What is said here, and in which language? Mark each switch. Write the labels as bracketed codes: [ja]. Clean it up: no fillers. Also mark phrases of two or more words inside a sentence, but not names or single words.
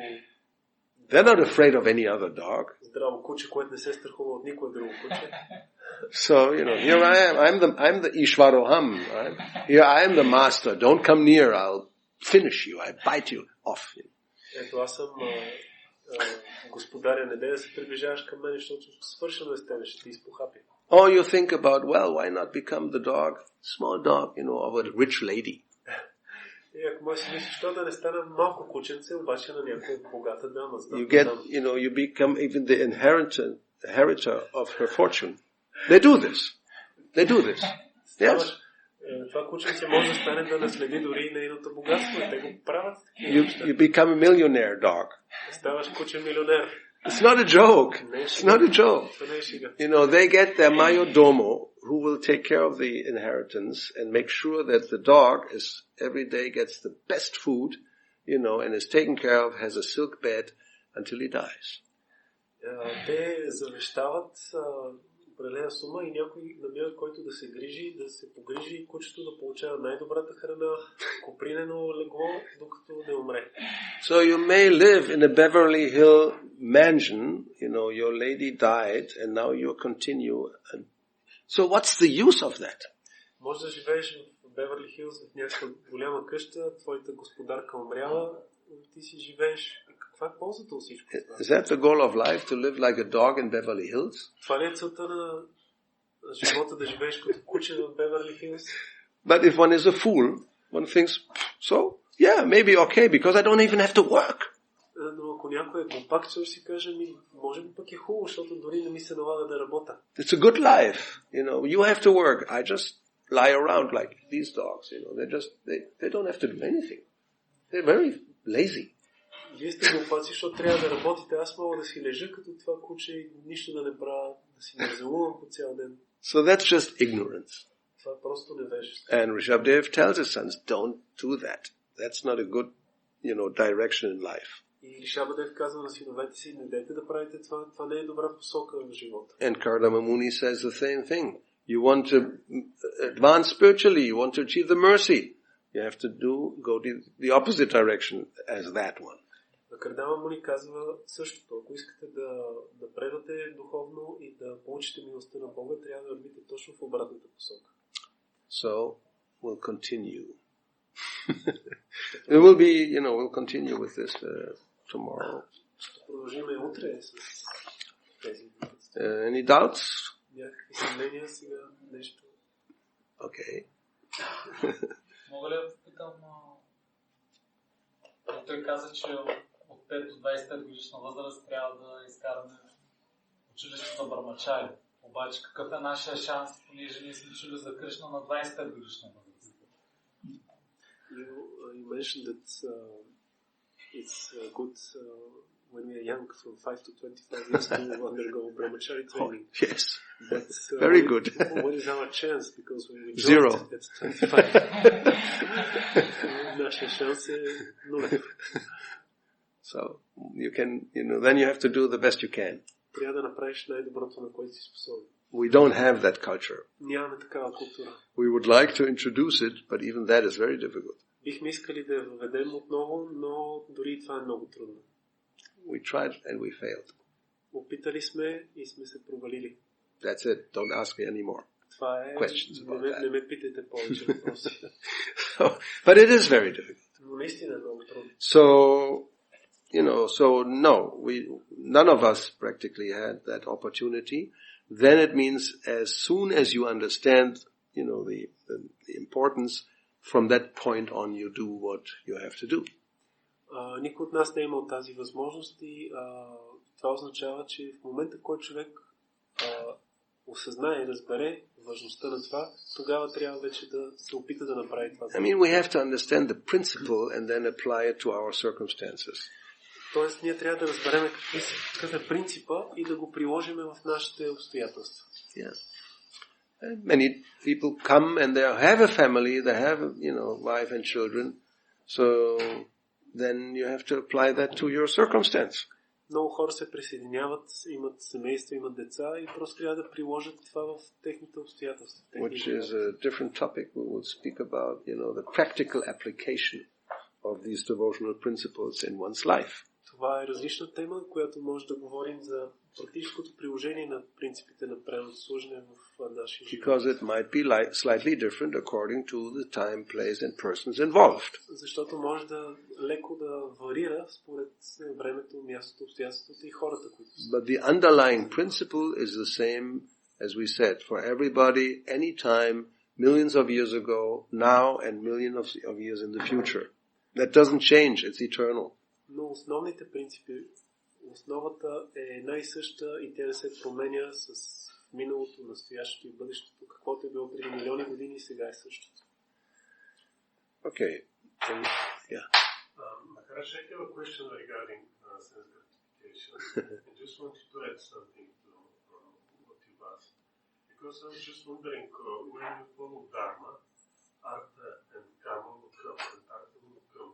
[en] They're not afraid of any other dog. [bg] здраво куче, което не се страхува от никой друго куче. [en] So, here I am. I'm the Ishvaroham. Right? Here I am the master. Don't come near. I'll finish you. I bite you off. [bg] Ето аз съм господаря, не дай да се приближаваш към мен, защото свършено е с тебе, ще ти изпохапя. [en] Or you think about, why not become the dog, small dog, of a rich lady. [bg] И ако може си мислиш, що да не стана малко кученце, обаче на някоя богата дама. [en] You become even the inheritor of her fortune. They do this. Yes. [bg] Това кученце може да стане да наследи дори и нейното богатство. Те го правят. [en] You become a millionaire dog. [bg] Ставаш куче милионер. [en] It's not a joke. It's not a joke. They get their mayordomo who will take care of the inheritance and make sure that the dog every day gets the best food, and is taken care of, has a silk bed until he dies. [bg] Те завещават определена сума и някой намира, който да се погрижи и кучето да получава най-добрата храна, копринено легло, докато не умре. [en] So you may live in a Beverly Hill mansion, your lady died and now you continue. So what's the use of that? [bg] Може да живееш в Беверли Хилс, в някаква голяма къща, твоята господарка умряла, ти си живееш. Каква е ползата от всичко това? [en] Is that the goal of life, to live like a dog in Beverly Hills? [bg] Това ли е целта на живота, да живееш като куче в Беверли Хилс? [en] But if one is a fool, one thinks, maybe okay, because I don't even have to work. [bg] Но ако някой е глупак, ще си каже, може би пък е хубаво, защото дори не ми се налага да работя. [en] It's a good life, you have to work. I just lie around like these dogs, they don't have to do anything. They're very lazy. [bg] Вие сте глупаци, защото трябва да работите. Аз мога да си лежа като това куче и нищо да не правя, да си мързелувам по цял ден. [en] So that's just ignorance. [bg] Това е просто невежество. [en] And Rishabdev tells his sons, don't do that. That's not a good, direction in life. [bg] И Ришабдев казва на синовете си, не дайте да правите това, това не е добра посока в живота. [en] And Kardama Muni says the same thing. You want to advance spiritually, you want to achieve the mercy. You have to go the opposite direction as that one. [bg] Кардама Муни казва същото. Ако искате да предате духовно и да получите милостта на Бога, трябва да вървите точно в обратната посока. [en] So, we'll continue. It will be, we'll continue with this tomorrow. [bg] Ще продължим утре с тези. [en] Any doubts? [bg] Някакви съмнения сега нещо? [en] Okay. [bg] Мога ли да попитам? Той каза, че от 5 до 25 годишна възраст трябва да изкараме училище за бърмачари. Обаче какъв е нашия шанс, понеже ние сме чули за Кришна на 25 годишна възраст? [en] You mentioned that it's good when we are young, from 5 to 25 years, to undergo brahmachari training. Yes. But, very good. What is our chance? Because when we Zero. At 25, [bg] нашия шанс е нулев. [en] So you can, then you have to do the best you can. [bg] Трябва да направиш най-доброто, на което си способен. [en] We don't have that culture. [bg] Нямаме такава култура. [en] We would like to introduce it, but even that is very difficult. [bg] Бихме искали да я въведем отново, но дори това е много трудно. [en] We tried and we failed. [bg] Опитали сме и сме се провалили. [en] That's it. Don't ask me anymore. [bg] Това е. [en] Questions about that. [bg] Не ме питайте повече въпроси. [en] But it is very difficult. [bg] Но наистина е много трудно. [en] So no, none of us practically had that opportunity. Then it means as soon as you understand, the importance, from that point on you do what you have to do. [bg] Никой от нас не е имал тази възможност и това означава, че в момента, в който човек осъзнае и разбере важността на това, тогава трябва вече да се опита да направи това. [en] I mean, we have to understand the principle and then apply it to our circumstances. [bg] Тоест, ние трябва да разберем какъв е принципа и да го приложим в нашите обстоятелства. [en] Yeah. And many people come and they have a family, they have, wife and children. So then you have to apply that to your circumstance. [bg] Много хора се присъединяват, имат семейство, имат деца и просто трябва да приложат това в техните обстоятелства. [en] Which is a different topic. We will speak about, the practical application of these devotional principles in one's life. [bg] Това е различна тема, която може да говорим за практическото приложение на принципите на правилното служене в нашия живот. [en] Because it might be slightly different according to the time, place and persons involved. [bg] Защото може да леко да варира според времето, мястото, обстоятелствата и хората, които са. [en] But the underlying principle is the same as we said for everybody, anytime, millions of years ago, now and millions of years in the future. That doesn't change, it's eternal. [bg] Но основните принципи, основата е една и съща и тя не се променя с миналото, настоящето и бъдещето, каквото е било преди милиони години и сега е същото. [en] Okay. Yeah. Maharaj, I have a question regarding sense gratification. I just wanted to add something to what you asked. Because I was just wondering, when you follow Dharma, Artha and Kama would come, and Artha would come.